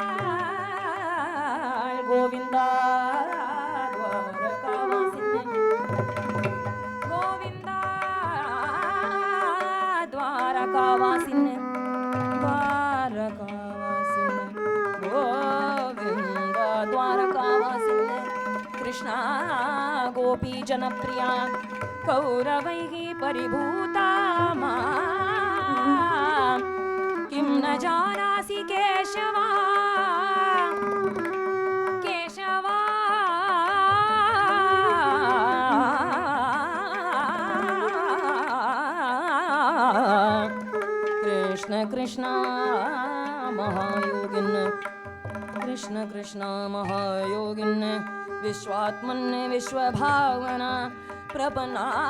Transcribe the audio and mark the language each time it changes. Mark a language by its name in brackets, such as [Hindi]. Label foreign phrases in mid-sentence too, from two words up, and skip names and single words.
[Sanskrit] गोविन्द गोविन्द द्वारकावासिन् द्वारकावासिन् गोविन्द द्वारकावासिन्. कृष्ण गोपी जनप्रिय कौरवैः परिभूतां माम् किं न जानासि केशव केशव कृष्ण कृष्ण महायोगिन, कृष्ण कृष्ण महायोगिन, विश्वात्मन विश्वभावना प्रपन्ना